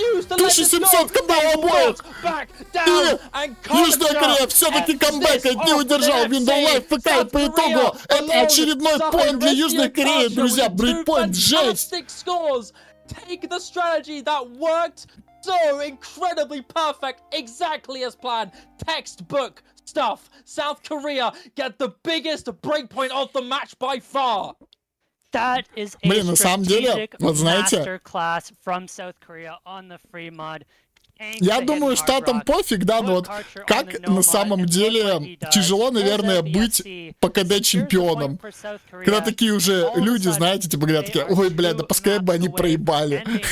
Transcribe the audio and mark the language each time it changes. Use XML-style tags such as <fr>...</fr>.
<ru>1700 КБ обоих. И Южная Корея все-таки камбэкает, не удержал Window Life ФК, и по итогу это очередной поинт для Южной Кореи, друзья, брейкпоинт, жесть!</ru> <en>Take the strategy that worked so incredibly perfect, exactly as planned. Textbook stuff. South Korea get the biggest breakpoint of the match by far. That is</en> <ru>Блин, на самом деле, вот знаете,</ru> <en>from South Korea on the free mod.</en> <ru>Я думаю, штатам пофиг, да, но вот как на самом деле тяжело, наверное, быть по КД чемпионом. Когда такие уже люди, знаете, типа говорят такие, ой, бля, да пускай бы они проебали.</ru>